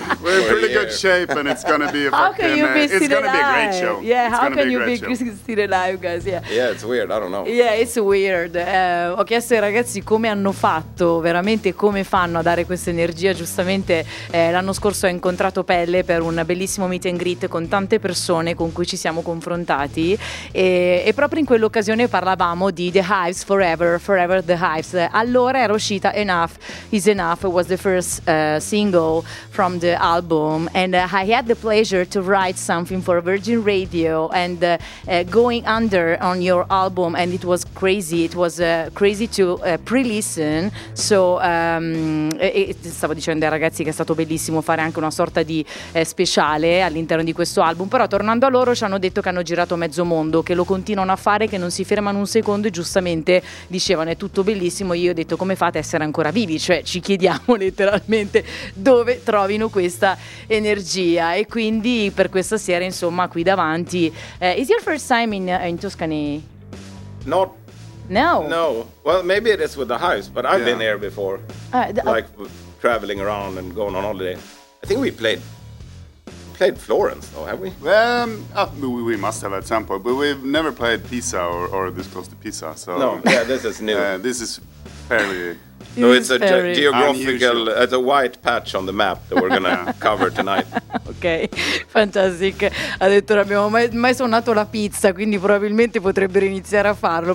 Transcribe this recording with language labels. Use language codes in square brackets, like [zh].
[en] We're in pretty good shape, and it's going to be a fucking... How can you be still alive? It's going to be a great show. Yeah, it's how can be you be still alive, guys? Yeah. Yeah, it's weird, I don't know. Yeah, it's weird. [it] Ho chiesto ai ragazzi come hanno fatto, veramente come fanno a dare questa energia. Giustamente l'anno scorso ho incontrato Pelle per un bellissimo meet and greet con tante persone con cui ci siamo confrontati. E proprio in quell'occasione parlavamo di The Hives Forever, Forever The Hives. Allora era uscita [en] Enough Is Enough, it was the first single from the album, and I had the pleasure to write something for Virgin Radio and going under on your album, and it was crazy. It was crazy to pre-listen. [it] So stavo dicendo ai ragazzi che è stato bellissimo fare anche una sorta di speciale all'interno di questo album. Però tornando a loro, ci hanno detto che hanno girato mezzo mondo, che lo continuano a fare, che non si fermano un secondo, e giustamente dicevano è tutto bellissimo. Io ho detto come fate a essere ancora vivi, cioè ci chiediamo letteralmente dove trovino questa energia. E quindi per questa sera, insomma, qui davanti. [en] Is your first time in Tuscany? No. Well, maybe it is with the house, but I've been there before. Traveling around and going on holiday. I think we played Florence, though, have we? We must have at some point, but we've never played Pisa or this close to Pisa. So no, yeah, this is new. This is fairly So it's a geographical, it's a white patch on the map that we're gonna cover tonight. Ok, fantastic. [it] Ha detto non abbiamo mai suonato la pizza, quindi probabilmente potrebbero iniziare a farlo.